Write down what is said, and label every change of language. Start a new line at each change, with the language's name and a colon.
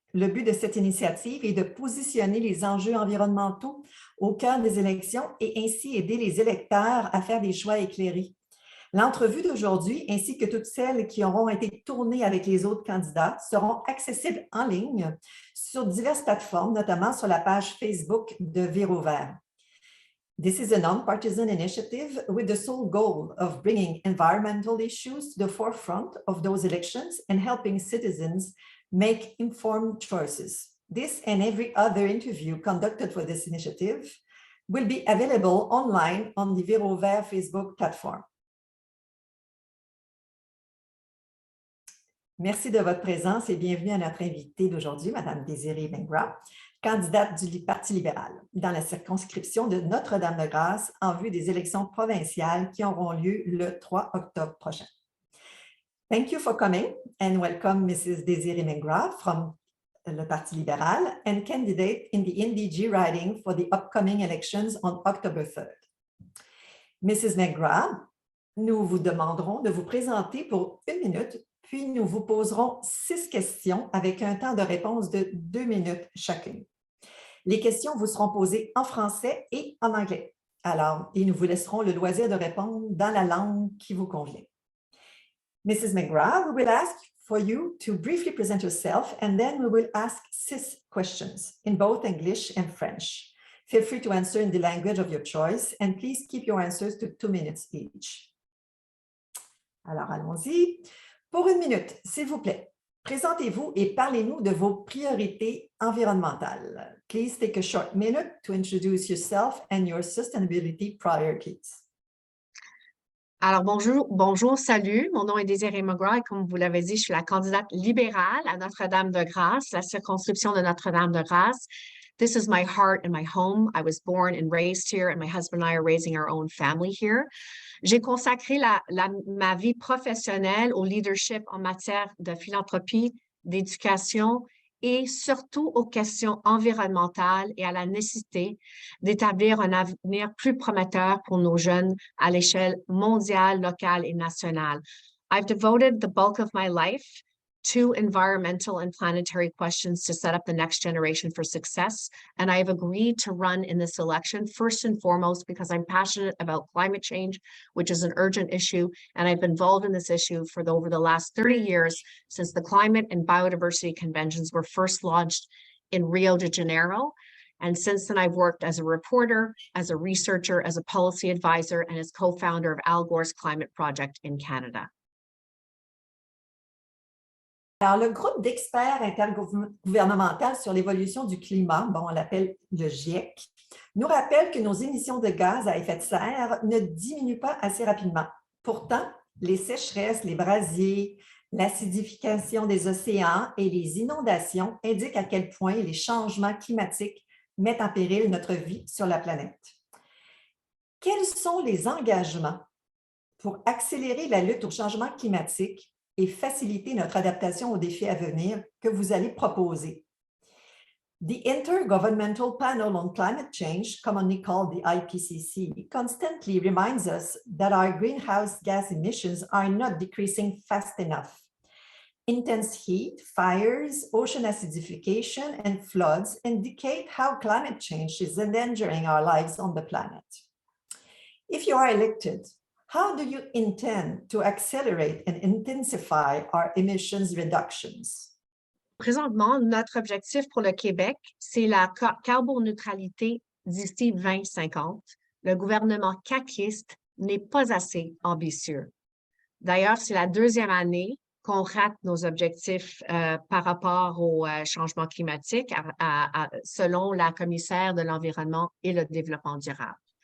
French: Le but de cette initiative est de positionner les enjeux environnementaux au cœur des élections et ainsi aider les électeurs à faire des choix éclairés. L'entrevue d'aujourd'hui, ainsi que toutes celles qui auront été tournées avec les autres candidats, seront accessibles en ligne sur diverses plateformes, notamment sur la page Facebook de Vire au vert.
English: This is a non-partisan initiative with the sole goal of bringing environmental issues to the forefront of those elections and helping citizens make informed choices. This and every other interview conducted for this initiative will be available online on the Vire au vert Facebook platform.
French: Merci de votre présence et bienvenue à notre invitée d'aujourd'hui, Mme Désirée Bengra, candidate du Parti libéral dans la circonscription de Notre-Dame-de-Grâce en vue des élections provinciales qui auront lieu le 3 octobre prochain.
English: Thank you for coming and welcome Mrs. Désirée Bengra from le Parti libéral and candidate in the NDG riding for the upcoming elections on October 3rd. Mrs.
French: Bengra, nous vous demanderons de vous présenter pour 1 minute, puis nous vous poserons 6 questions avec un temps de réponse de 2 minutes chacune. Les questions vous seront posées en français et en anglais. Alors, nous vous laisserons le loisir de répondre dans la langue qui vous convient.
English: Mrs. McGrath, we will ask for you to briefly present yourself and then we will ask 6 questions in both English and French. Feel free to answer in the language of your choice and please keep your answers to 2 minutes each.
French: Alors, allons-y. Pour 1 minute, s'il vous plaît, présentez-vous et parlez-nous de vos priorités environnementales.
English: Please take a short minute to introduce yourself and your sustainability priorities.
French: Alors, bonjour, salut. Mon nom est Désirée Bengra et comme vous l'avez dit, je suis la candidate libérale à Notre-Dame-de-Grâce, la circonscription de Notre-Dame-de-Grâce.
English: This is my heart and my home. I was born and raised here and my husband and I are raising our own family here.
French: J'ai consacré ma vie professionnelle au leadership en matière de philanthropie, d'éducation et surtout aux questions environnementales et à la nécessité d'établir un avenir plus prometteur pour nos jeunes à l'échelle mondiale, locale et nationale.
English: I've devoted the bulk of my life to environmental and planetary questions to set up the next generation for success. And I have agreed to run in this election, first and foremost, because I'm passionate about climate change, which is an urgent issue. And I've been involved in this issue for over the last 30 years since the Climate and Biodiversity Conventions were first launched in Rio de Janeiro. And since then, I've worked as a reporter, as a researcher, as a policy advisor, and as co-founder of Al Gore's Climate Project in Canada.
French: Alors, le groupe d'experts intergouvernemental sur l'évolution du climat, on l'appelle le GIEC, nous rappelle que nos émissions de gaz à effet de serre ne diminuent pas assez rapidement. Pourtant, les sécheresses, les brasiers, l'acidification des océans et les inondations indiquent à quel point les changements climatiques mettent en péril notre vie sur la planète. Quels sont les engagements pour accélérer la lutte au changement climatique et faciliter notre adaptation aux défis à venir que vous allez proposer?
English: The Intergovernmental Panel on Climate Change, commonly called the IPCC, constantly reminds us that our greenhouse gas emissions are not decreasing fast enough. Intense heat, fires, ocean acidification, and floods indicate how climate change is endangering our lives on the planet. If you are elected, how do you intend to accelerate and intensify our emissions reductions?
French: Présentement, notre objectif pour le Québec, c'est la carboneutralité d'ici 2050. Le gouvernement caquiste n'est pas assez ambitieux. D'ailleurs, c'est la 2e année qu'on rate nos objectifs par rapport au changement climatique selon la commissaire de l'Environnement et le Développement durable.